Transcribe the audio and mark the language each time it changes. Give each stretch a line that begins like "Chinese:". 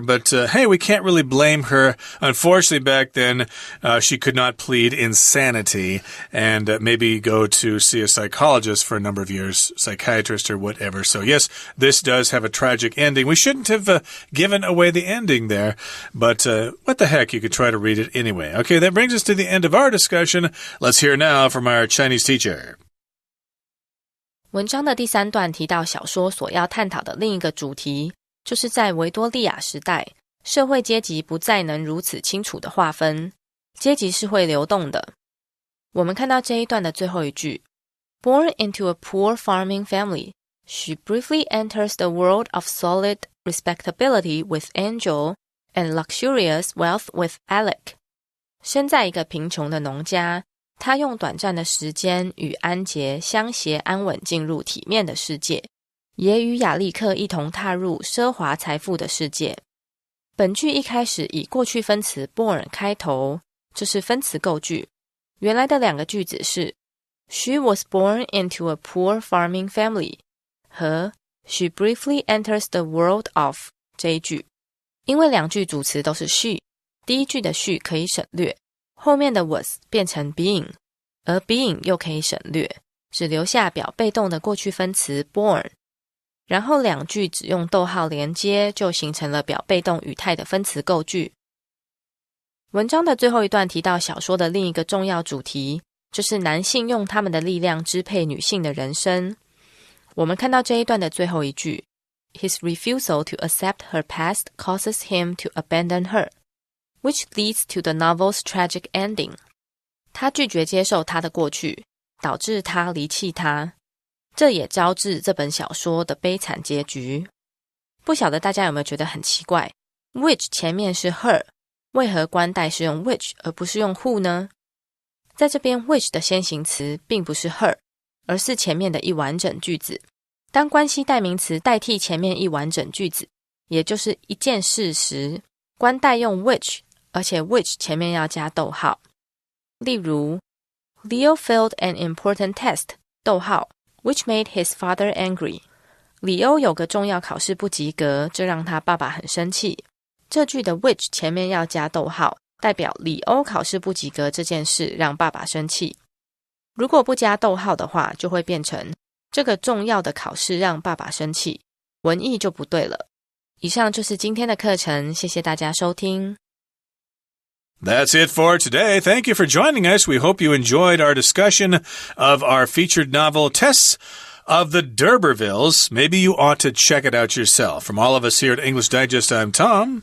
English: But, hey, we can't really blame her. Unfortunately, back then, she could not plead insanity and maybe go to see a psychologist for a number of years, psychiatrist or whatever. So, yes, this does have a tragic ending. We shouldn't have given away the ending there, but what the heck, you could try to read it anyway. Okay, that brings us to the end of our discussion. Let's hear now from our Chinese teacher.
Chinese: 文章的第3段提到小说所要探讨的另一个主题，就是在维多利亚时代，社会阶级不再能如此清楚的划分，阶级是会流动的。我们看到这一段的最后一句
English: Born into a poor farming family, she briefly enters the world of solid respectability with Angel and luxurious wealth with Alec.
Chinese: 生在一个贫穷的农家，她用短暂的时间与安杰相携安稳进入体面的世界，也与亚历克一同踏入奢华财富的世界。本句一开始以过去分词 born 开头，这是分词构句。原来的2个句子是
English: She was born into a poor farming family
Chinese: 和
English: She briefly enters the world of
Chinese: 这一句，因为2句主词都是 she， 第一句的 she 可以省略，后面的 was 变成 being， 而 being 又可以省略，只留下表被动的过去分词 born， 然后2句只用逗号连接，就形成了表被动语态的分词构句。文章的最后一段提到小说的另一个重要主题，就是男性用他们的力量支配女性的人生。我们看到这一段的最后一句
English: His refusal to accept her past causes him to abandon her, which leads to the novel's tragic ending.
Chinese: 他拒绝接受她的过去，导致她离弃他，这也招致这本小说的悲惨结局。不晓得大家有没有觉得很奇怪 which 前面是 her， 为何关代是用 which 而不是用 who 呢？在这边 which 的先行词并不是 her，而是前面的一完整句子。当关系代名词代替前面一完整句子，也就是一件事时，关代用 which， 而且 which 前面要加逗号。例如
English: Leo failed an important test,
Chinese: 逗号
English: which made his father angry.
Chinese: 李欧有个重要考试不及格，这让他爸爸很生气。这句的 which 前面要加逗号，代表李欧考试不及格这件事让爸爸生气。如果不加逗号的话，就会变成这个重要的考试让爸爸生气，文意就不对了。以上就是今天的课程，谢谢大家收听。
English: That's it for today. Thank you for joining us. We hope you enjoyed our discussion of our featured novel, Tess of the D'Urbervilles. Maybe you ought to check it out yourself. From all of us here at English Digest, I'm Tom.